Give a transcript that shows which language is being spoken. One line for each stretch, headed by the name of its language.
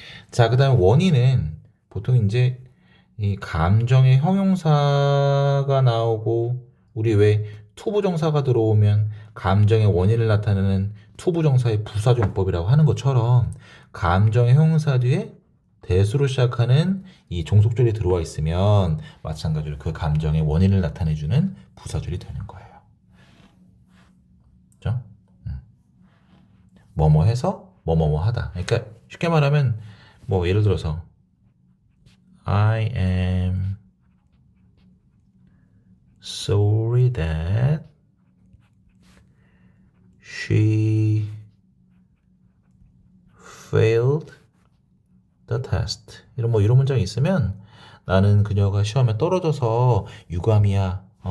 Korean: 자, 그 다음에 원인은 보통 이제 이 감정의 형용사가 나오고 우리 왜 투부정사가 들어오면 감정의 원인을 나타내는 투부정사의 부사용법이라고 하는 것처럼 감정의 형용사 뒤에 대수로 시작하는 이 종속절이 들어와 있으면 마찬가지로 그 감정의 원인을 나타내주는 부사절이 되는 거예요. 그죠? 뭐뭐 해서 뭐뭐뭐 하다. 그러니까 쉽게 말하면 뭐 예를 들어서
English: I am sorry that she failed the test.
Korean: 이런 문장이 있으면 나는 그녀가 시험에 떨어져서 유감이야.